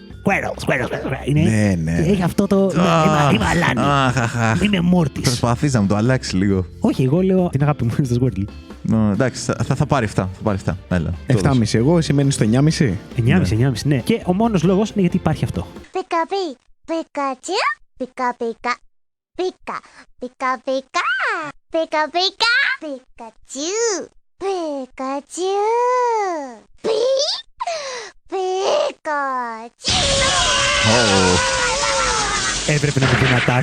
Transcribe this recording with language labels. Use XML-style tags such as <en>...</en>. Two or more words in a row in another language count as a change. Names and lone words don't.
<el>Squirtle. Ναι. Έχει αυτό το. Είμαι αλάνι. Είμαι μόρτης. Προσπαθείς να μου το αλλάξει λίγο. Όχι, εγώ λέω την αγάπη μου στο Squirtle. Εντάξει, θα πάρει 7. Έλα. 7,5 εγώ, εσύ μένεις στο 9,5. 9,5, ναι. Και ο μόνος λόγος είναι γιατί υπάρχει αυτό. Pika Pikachu, Pika Pika, Pika Pika Pika, Pika Pika, Pikachu, Pikachu, Pikachu. Έπρεπε να πει δυνατά</el>